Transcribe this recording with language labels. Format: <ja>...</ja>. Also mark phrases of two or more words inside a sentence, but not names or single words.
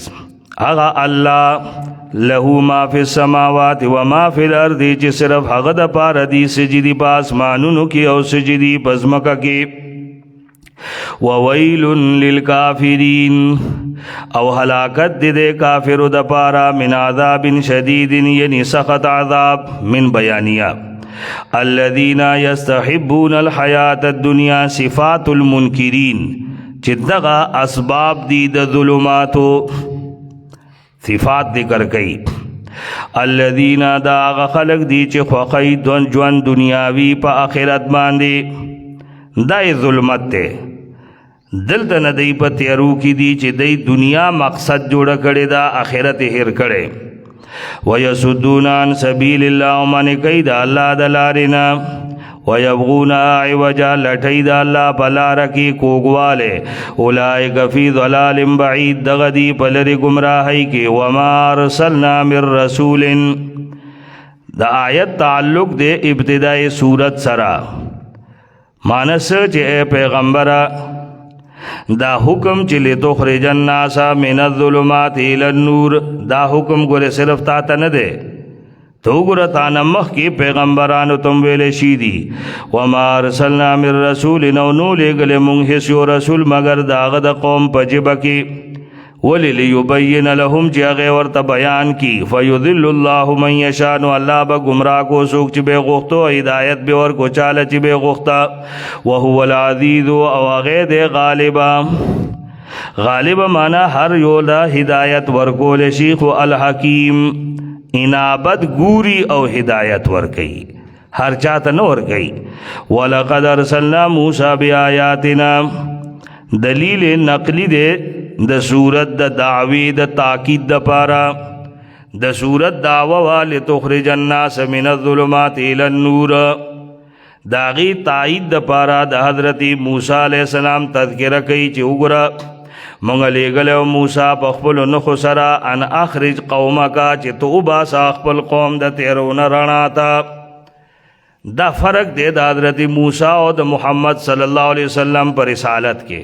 <ps>هغه الله</ps> <ar>له ما فی السماوات و ما فی الارض،</ar> <ps>چې صرف هغه د پاره دی سجدي په اسمانونو کې او سجدي په ځمکه کې.</ps> <ar>وویل للکافرین،</ar> <ps>او ہلاکت دے کافر د پارا</ps> <ar>من عذاب شدید،</ar> <ps>یعنی سخت عذاب.</ps> <ar>من بیانیہ الذین یستحبون الحیات الدنیا، صفات المنکرین</ar> <ps>چې دغه اسباب دی د ظلماتو صفات ذکر کئی. الذین دا خلق دی چې خوخی ژوند دنیاوی په آخرت باندې، دا ظلمت تے. دلته نه دی په تیارو کې دی چې دی دنیا مقصد جوړه کړې دا آخرت هیر کړي.</ps> <ar>ويصدون عن سبیل الله،</ar> <ps>من کوي د الله د لارې نه.</ps> <ar>ويبغون عوجا،</ar> <ps>لټي د الله په لاره کې کوږواله.</ps> <ar>اولئک فی ضلال بعید،</ar> <ps>دغه دی په لرې ګمراهۍ کې.</ps> <ar>وما ارسلنا من رسول،</ar> <ps>د آیت تعلق د ابتداء صورت سره. مانس چې اے پیغمبره دا حکم چې</ps> <ar>لتخرج الناس من الظلمات الى النور،</ar> <ps>دا حکم ګوره صرف تا ته نه دی، تو ګوره تا نه مخکې پیغمبرانو تم ویلې شي دي.</ps> <ar>وما ارسلنا من رسول،</ar> <ps>نو لېږلی مونږ هېڅ یو رسول مګر د هغه د قوم په ژبه کې. ولې</ps> <ar>لیبین لهم،</ar> <ps>چې هغې ورته بیان کی.</ps> <ar>فیضل الله من یشاء،</ar> <ps>نو الله به ګمراه کو څوک چې به غوښتو، هدایت به ورکو چاله چې به غوښته.</ps> <ar>وهو العزیز،</ar> <ps>او هغې دی غالبه. غالبه معنا هر یو له هدایت ورکول شي، خو الحکیم انابت ګوري او هدایت ورکوي، هر چاته نه ورکوي.</ps> <ar>ولقد ارسلنا موسی بآیاتنا،</ar> <ps>دلیل نقلی دے د صورت د دعوی د تاکید د پارا. د صورت دعوه</ps> <ar>لتخرج الناس من الظلمات الى النور،</ar> <ps>داغی تائید د پارا د حضرت موسی علیہ السلام تذکرہ کئی چې وګوره مونږ لېږلی موسی په خپلو نښو سره</ps> <ar>ان اخرج قومک،</ar> <ps>چې تو وباسه خپل قوم د تیرونه رڼا ته. دا فرق دی د حضرت موسی او د محمد</ps> <ar>صلی الله علیه وسلم</ar> <ps>پر رسالت کې.</ps>